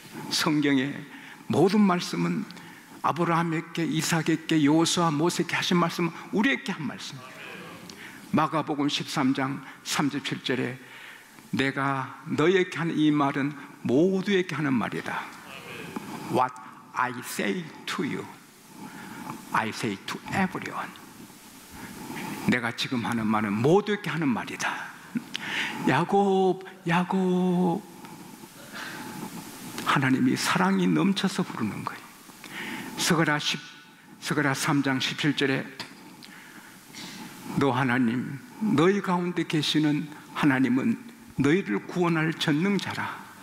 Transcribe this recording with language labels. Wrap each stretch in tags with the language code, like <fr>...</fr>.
<ko>성경의 모든 말씀은 아브라함에게, 이삭에게, 여호수아, 모세에게 하신 말씀은 우리에게 한 말씀입니다. 마가복음 13장 37절에 내가 너에게 하는 이 말은 모두에게 하는 말이다.</ko> <en>What I say to you, I say to everyone.</en> <ko>내가 지금 하는 말은 모두에게 하는 말이다. 야곱, 야곱. 하나님이 사랑이 넘쳐서 부르는 거예요. 스가랴 3장 17절에 너 하나님, 너희 가운데 계시는 하나님은 너희를 구원할 전능자라.</ko>